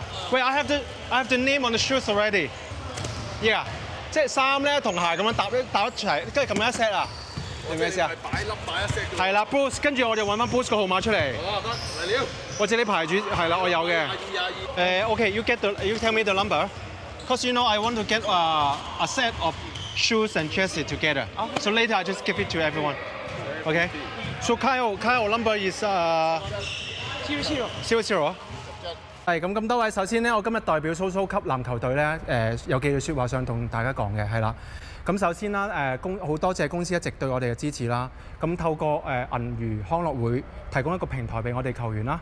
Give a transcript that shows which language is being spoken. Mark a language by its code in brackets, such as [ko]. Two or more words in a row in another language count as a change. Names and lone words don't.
[yue] 喂 ， [en] I have the name on the shoes already。 [yue] 依家，即係衫咧同鞋咁樣搭一齊，跟住咁樣一 set 啊。明唔明意思啊？擺粒擺一 set 係啦 ，Bruce， 跟住我就揾翻 Bruce 個號碼出嚟。哦，得嚟了。或者你排住係啦，我有嘅。OK， [en] you tell me the number. Cause you know I want to get a set of shoes and jerseys together. So later I just give it to everyone. Okay. So Kyle number is 00. [yue] 係咁多位，首先咧，我今日代表蘇蘇級籃球隊咧，有幾句説話想同大家講嘅，係啦。咁首先啦，好多謝公司一直對我哋嘅支持啦。咁透過銀娛康樂會提供一個平台俾我哋球員啦。